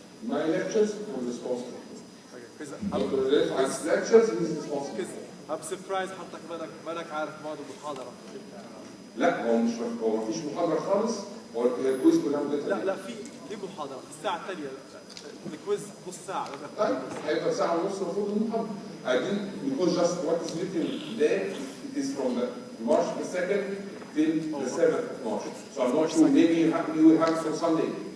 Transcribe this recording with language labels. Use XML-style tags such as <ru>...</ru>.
<en>My lectures, I'm responsible. Because Dr. Ref's lectures, he's responsible. I'm surprised</en> <ar>حضرتك مالك عارف موضوع المحاضرة. لا هو ما فيش محاضرة خالص، هو الكويز كلها مدتها. لا في محاضرة في الساعة الثانية الكويز نص ساعة. طيب هيبقى ساعة ونص المفروض المحاضرة.</ar> <en>I didn't, because just what is written there, it is from the March the 2nd till the 7th of March. So I'm not sure, maybe you will have it for Sunday.</en>